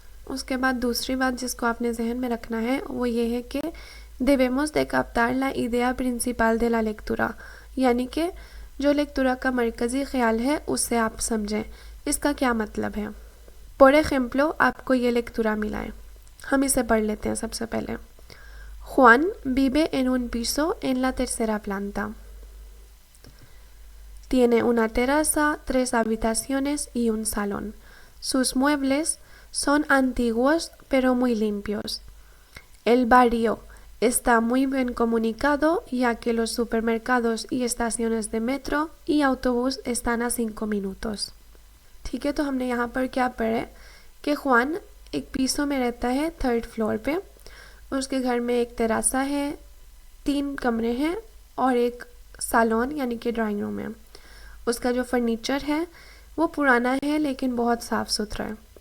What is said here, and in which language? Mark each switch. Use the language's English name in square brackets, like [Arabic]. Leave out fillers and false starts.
[Hindi] उसके बाद दूसरी बात जिसको आपने जहन में रखना है वो ये है कि [Spanish] debemos de captar la idea principal de la lectura, [Hindi] यानी कि जो लेक्चरा का मरकज़ी ख्याल है उससे आप समझें इसका क्या मतलब है। [Spanish] por ejemplo, [Hindi] आपको ये लेक्चरा मिला है, हम इसे पढ़ लेते हैं। सबसे पहले [Spanish] Juan vive en un piso en la tercera planta. Tiene una terraza, 3 habitaciones y un salón. Sus muebles son antiguos pero muy limpios. El barrio está muy bien comunicado ya que los supermercados y estaciones de metro y autobús están a 5 minutos. [Hindi] ठीक है, तो हमने यहाँ पर क्या पढ़ा है कि Juan एक पीसो में रहता है 3rd फ्लोर पे। उसके घर में एक तेरासा है, 3 कमरे हैं और एक सालोन यानी कि ड्राइंग रूम है। उसका जो फर्नीचर है वो पुराना है लेकिन बहुत साफ़ सुथरा है।